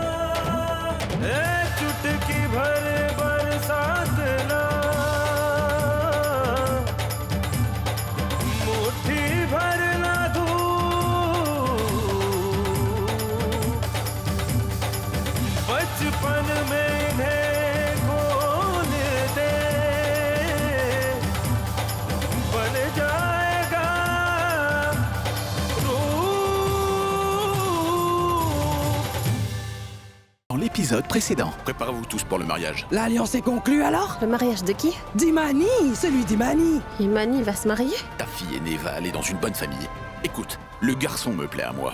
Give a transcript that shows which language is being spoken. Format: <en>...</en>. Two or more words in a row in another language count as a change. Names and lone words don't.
<hi>चुटकी भर बरसात ना, मुट्ठी भर ना धूप, बचपन में इन्हें खोल दे, बन जाएगा</hi> <fr>Dans l'épisode précédent, préparez-vous tous pour le mariage. L'alliance est conclue alors? Le mariage de qui? D'Imani, celui d'Imani. Imani va se marier? Ta fille aînée va aller dans une bonne famille. Écoute, le garçon me plaît à moi.</fr>